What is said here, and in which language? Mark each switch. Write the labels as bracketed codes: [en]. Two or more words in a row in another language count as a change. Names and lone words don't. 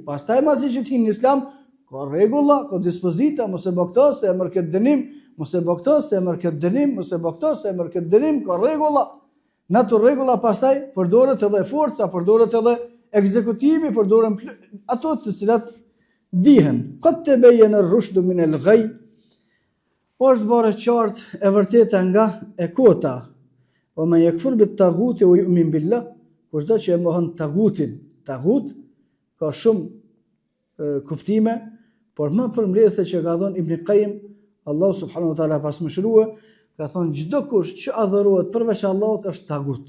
[sq] Pastaj masi që të hinë në islam, ka rregulla, ka dispozita, mos e bë këtë se e merr këtë dënim, mos e bë këtë se e merr këtë dënim, mos e bë këtë se e merr këtë dënim, ka rregulla. Në ato rregulla pastaj përdoret edhe forca, përdoret edhe ekzekutimi, përdoren ato të cilat dihen. [ar] قد تبين الرشد من الغي. [sq] Është bare qartë e vërteta nga e kota. [ar] أو من يكفر بالطاغوت و يؤمن بالله, [sq] kushdo që e mohon tagutin. Tagut ka shumë kuptime, por më përmbledhse që ka thënë Ibn Qayyim, Allah [ar] سبحانه وتعالى [sq] pas mëshirua, ka thënë çdo kush që adhurohet përveç Allahut është tagut.